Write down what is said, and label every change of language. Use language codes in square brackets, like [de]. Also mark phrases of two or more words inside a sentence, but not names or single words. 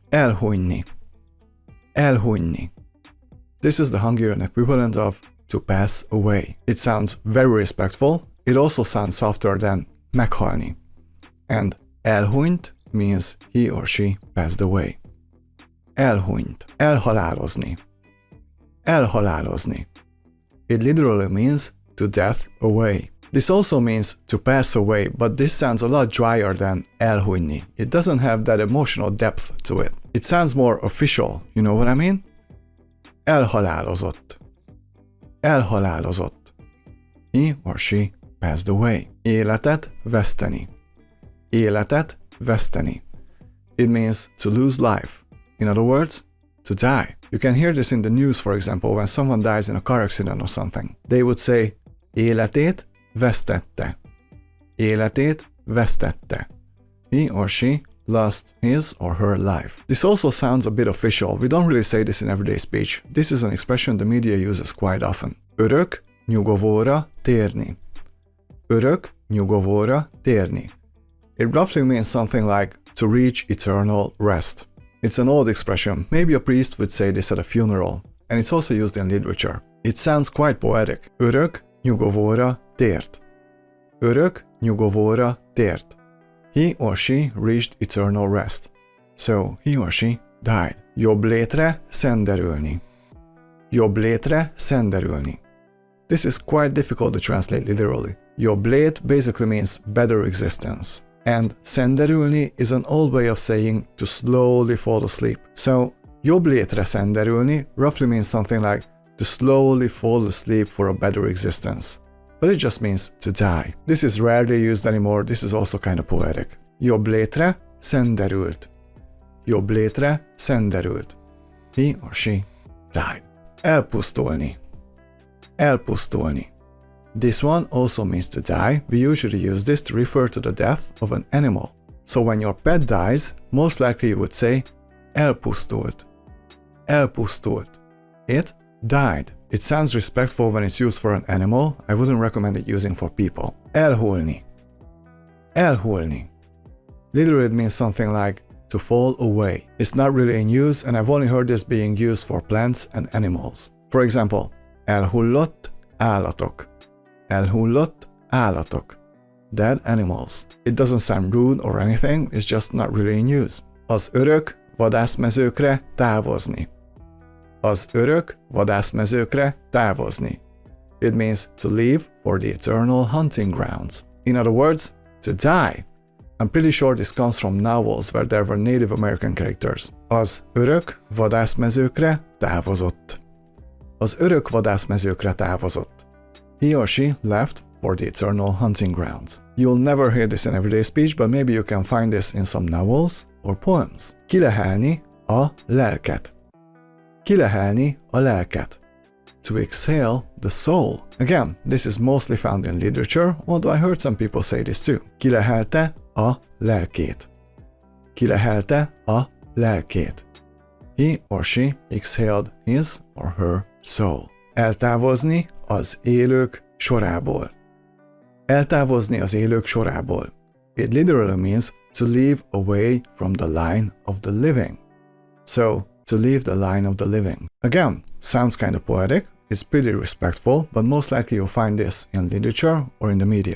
[hu] Elhunyni. Elhunyni. [en] This is the Hungarian equivalent of to pass away. It sounds very respectful, it also sounds softer than meghalni. And elhunyt means he or she passed away. [hu] Elhunyt. Elhalálozni. Elhalálozni. [en] It literally means to death away. This also means to pass away, but this sounds a lot drier than elhunyni. It doesn't have that emotional depth to it. It sounds more official, you know what I mean? [hu] Elhalálozott. Elhalálozott. [en] He or she passed away. [hu] Életet veszteni. Életet veszteni. [en] It means to lose life. In other words, to die. You can hear this in the news, for example, when someone dies in a car accident or something. They would say, [hu] életét vesztette. Életét vesztette. [en] He or she lost his or her life. This also sounds a bit official. We don't really say this in everyday speech. This is an expression the media uses quite often. [hu] Örök nyugovóra térni. Örök nyugovóra térni. [en] It roughly means something like to reach eternal rest. It's an old expression. Maybe a priest would say this at a funeral, and it's also used in literature. It sounds quite poetic. [hu] Örök nyugovóra tért. Örök nyugovóra tért. [en] He or she reached eternal rest. So he or she died. [hu] Jobb létre szenderülni. Jobb létre szenderülni. [en] This is quite difficult to translate literally. [hu] Jobb lét [en] basically means better existence. And szenderülni is an old way of saying to slowly fall asleep. So [hu] jobb létre szenderülni [en] roughly means something like to slowly fall asleep for a better existence. But it just means to die. This is rarely used anymore, this is also kind of poetic. [hu] Jobb létre szenderült. Jobb létre szenderült. [en] He or she died. Elpusztulni. [hu] Elpusztulni. [en] This one also means to die. We usually use this to refer to the death of an animal. So when your pet dies, most likely you would say elpusztult. [hu] Elpusztult. [en] It died. It sounds respectful when it's used for an animal. I wouldn't recommend it using for people. [hu] Elhullni. Elhullni. [en] Literally it means something like to fall away. It's not really in use, and I've only heard this being used for plants and animals. For example, [hu] elhullott állatok. Elhullott állatok. [en] Dead animals. It doesn't sound rude or anything, it's just not really in use. [hu] Az örök vadászmezőkre távozni. Az örök vadászmezőkre távozni. [en] It means to leave for the eternal hunting grounds. In other words, to die. I'm pretty sure this comes from novels where there were Native American characters. [hu] Az örök vadászmezőkre távozott. Az örök vadászmezőkre távozott. [en] He or she left for the eternal hunting grounds. You'll never hear this in everyday speech, but maybe you can find this in some novels or poems. [hu] Kilehelni a lelket. Kilehelni a lelket. [en] To exhale the soul. Again, this is mostly found in literature, although I heard some people say this too. [hu] Kilehelte a lelkét. Kilehelte a lelkét. [en] He or she exhaled his or her soul. [hu] Eltávozni az élők sorából. Eltávozni az élők sorából. [en] It literally means to leave away from the line of the living. So, to leave the line of the living. Again, sounds kind of poetic, it's pretty respectful, but most likely you'll find this in literature or in the media.